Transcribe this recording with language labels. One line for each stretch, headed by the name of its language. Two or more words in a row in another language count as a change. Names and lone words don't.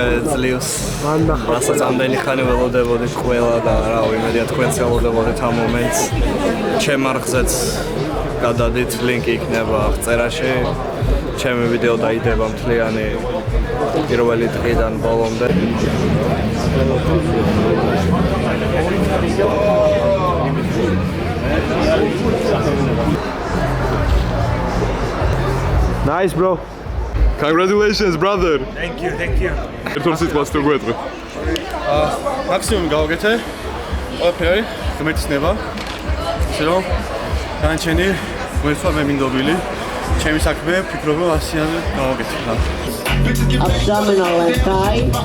Georgian: ძლივს რასაც ამდენი ხანი ველოდებოდით ყველა და რავი იმედია თქვენც ველოდებოდით ამ მომენტს ჩემ არხზეც გადადით ლინკი იქნება წერაში ჩემი ვიდეო დაიდება მთლიანი პირველი დღიდან ბოლომდე
English: Nice, bro. Congratulations, brother. Thank you.
Georgian: ერთულ სიტყვას თუ გვეტყვი. მაქსიმუმი გავაკეთე. ყველაფერი ღმერთის ნება. შეიძლება განჩენი ვერცვა მე მინდობილი. ჩემი საქმე ფიქრობ რომ ასიანზე გავაკეთე.
English: Abdominal and thigh.